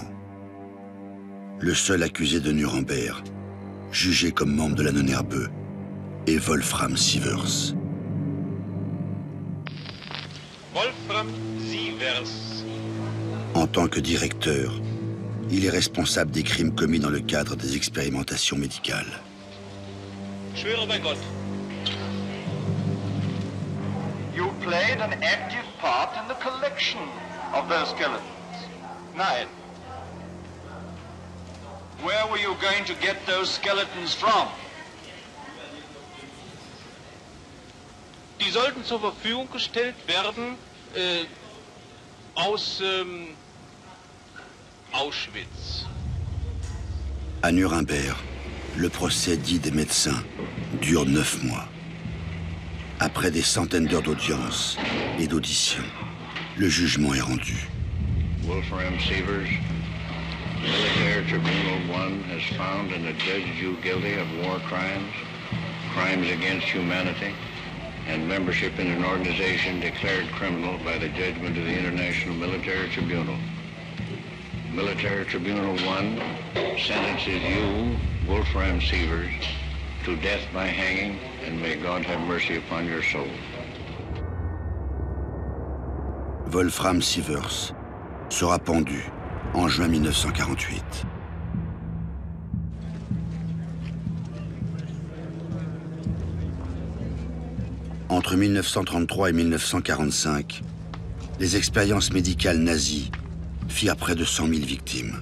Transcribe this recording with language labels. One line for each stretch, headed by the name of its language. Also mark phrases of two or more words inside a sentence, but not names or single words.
French: Le seul accusé de Nuremberg, jugé comme membre de la Nonnerbeu, est Wolfram Sievers. Wolfram Sievers. En tant que directeur, il est responsable des crimes commis dans le cadre des expérimentations médicales.
German: Schwöre bei Gott.
English: You played an active part in the collection of those skeletons.
German: Nein.
English: Where were you going to get those skeletons from?
German: Die sollten zur Verfügung gestellt werden aus Auschwitz.
French: À Nuremberg, le procès dit des médecins dure 9 mois. Après des centaines d'heures d'audience et d'auditions, le jugement est rendu.
English: Wolfram Sievers, Military Tribunal 1 has found and adjudged you guilty of war crimes, crimes against humanity, and membership in an organization declared criminal by the judgment of the International Military Tribunal. Military Tribunal 1 sentences you, Wolfram Sievers, to death by hanging, and may God have mercy upon your soul.
French: Wolfram Sievers sera pendu en juin 1948. Entre 1933 et 1945, les expériences médicales nazies firent près de 100 000 victimes.